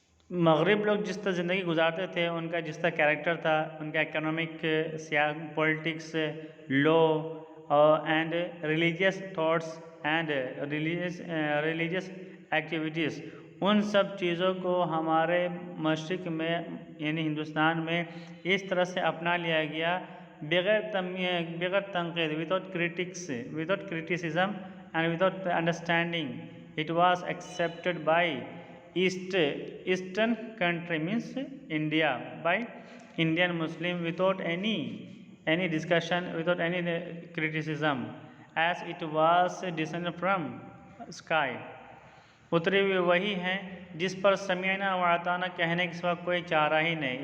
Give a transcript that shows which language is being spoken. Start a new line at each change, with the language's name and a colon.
Urdu: مغرب لوگ جس طرح زندگی گزارتے تھے، ان کا جس طرح کیریکٹر تھا، ان کا economic, politics,
English: law and religious thoughts and religious activities,
Urdu: ان سب چیزوں کو ہمارے مشرق میں یعنی ہندوستان میں اس طرح سے اپنا لیا گیا بغیر تنقید,
English: without criticism and without understanding. It was accepted by Eastern country, means India, by Indian Muslim without any discussion, without any criticism, as it was descended from sky.
Urdu: اترے ہوئے وہی ہیں جس پر سمیعنا و اطعنا کہنے کے سوا کوئی چارہ ہی نہیں.